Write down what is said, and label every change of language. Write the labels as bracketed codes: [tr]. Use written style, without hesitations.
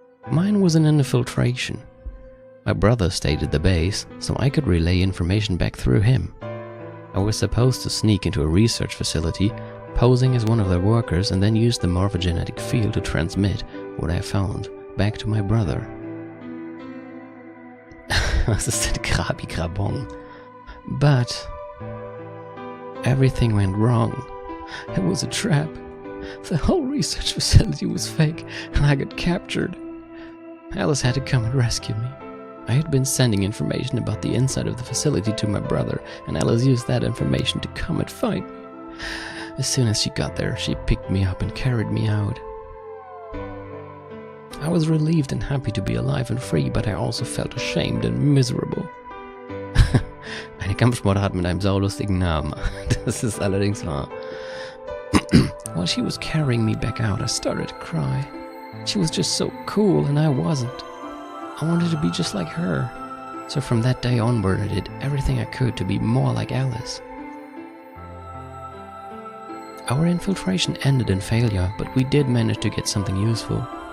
[en] Mine was an infiltration. My brother stayed at the base, so I could relay information back through him. I was supposed to sneak into a research facility, posing as one of their workers, and then use the morphogenetic field to transmit what I found back to my brother. [de] Was ist denn Krabi-Krabong? [en] But everything went wrong. It was a trap. The whole research facility was fake, and I got captured. Alice had to come and rescue me. I had been sending information about the inside of the facility to my brother, and Alice used that information to come and fight me. As soon as she got there, she picked me up and carried me out. I I was relieved and happy to be alive and free, but I also felt ashamed and miserable. [de] Eine Kampfsportart mit einem saulustigen Namen. Das ist allerdings wahr. [en] While she was carrying me back out, I started to cry. She was just so cool and I wasn't. I wanted to be just like her. So from that day onward, I did everything I could to be more like Alice. Our infiltration ended in failure, but we did manage to get something useful.